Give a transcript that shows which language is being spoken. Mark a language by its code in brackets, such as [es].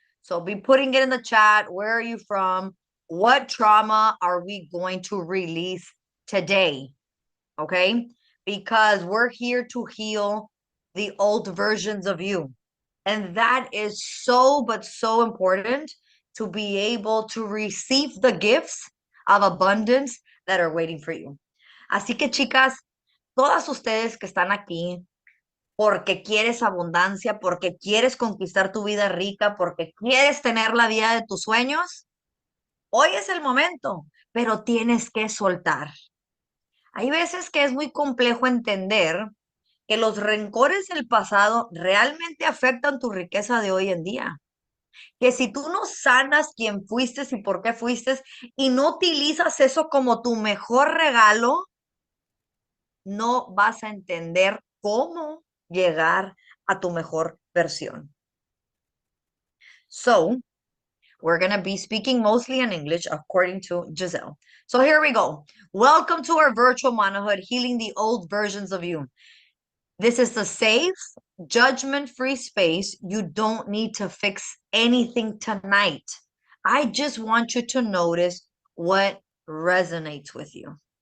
[en] So be putting it in the chat. Where are you from? What trauma are we going to release today? Okay? Because we're here to heal the old versions of you. And that is so, but so important to be able to receive the gifts of abundance that are waiting for you. [es] Así que, chicas, todas ustedes que están aquí, porque quieres abundancia, porque quieres conquistar tu vida rica, porque quieres tener la vida de tus sueños, hoy es el momento, pero tienes que soltar. Hay veces que es muy complejo entender que los rencores del pasado realmente afectan tu riqueza de hoy en día. Que si tú no sanas quién fuiste y por qué fuiste y no utilizas eso como tu mejor regalo, no vas a entender cómo llegar a tu mejor versión. [en] So, we're going to be speaking mostly in English according to Giselle. So here we go. Welcome to our virtual Manahood, healing the old versions of you. This is a safe, judgment-free space. You don't need to fix anything tonight. I just want you to notice what resonates with you.